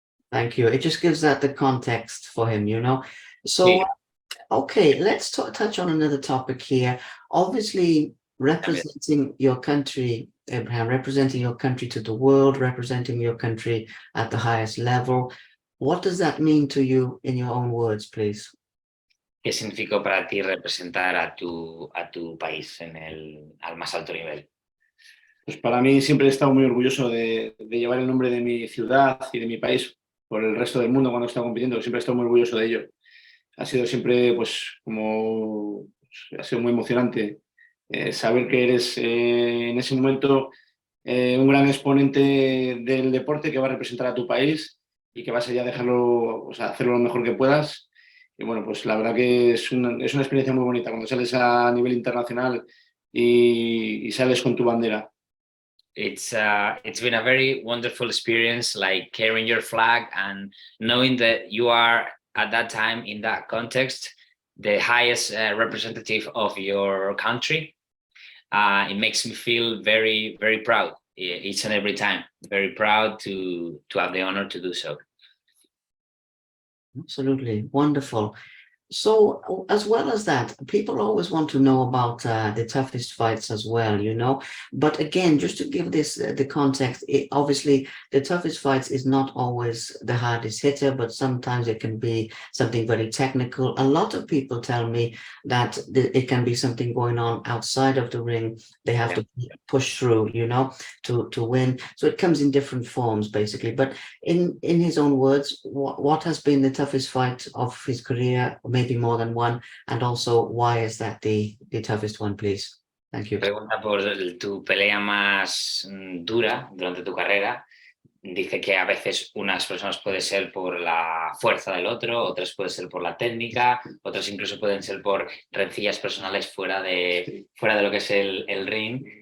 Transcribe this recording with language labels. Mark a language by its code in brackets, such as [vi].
[en] Thank you. It just gives that the context for him, you know. So, okay, let's touch on another topic here. Obviously, representing your country, Abraham, representing your country to the world, representing your country at the highest level. What does that mean to you in your own words, please? [es] ¿Qué significó para ti representar a tu país al más alto nivel? Pues para mí siempre he estado muy orgulloso de llevar el nombre de mi ciudad y de mi país por el resto del mundo cuando he estado compitiendo. Siempre he estado muy orgulloso de ello. Ha sido siempre, pues, ha sido muy emocionante saber que eres en ese momento un gran exponente del deporte que va a representar a tu país y que vas a ya dejarlo, o sea, hacerlo lo mejor que puedas. Y bueno, pues la verdad que es una experiencia muy bonita. Cuando sales a nivel internacional y sales con tu bandera. [en] It's been a very wonderful experience, like carrying your flag and knowing that you are at that time in that context the highest representative of your country. It makes me feel very, very proud each and every time. Very proud to have the honor to do so. Absolutely wonderful. So, as well as that, people always want to know about the toughest fights as well, you know. But again, just to give this the context, obviously the toughest fights is not always the hardest hitter, but sometimes it can be something very technical. A lot of people tell me that it can be something going on outside of the ring. They have to push through, you know, to win. So it comes in different forms, basically. But in his own words, what has been the toughest fight of his career? Maybe more than one, and also why is that the toughest one, please? Thank you. [es] Pregunta por tu pelea más dura durante tu carrera. Dice que a veces unas personas puede ser por la fuerza del otro, otras puede ser por la técnica, otras incluso pueden ser por rencillas personales fuera de lo que es el ring.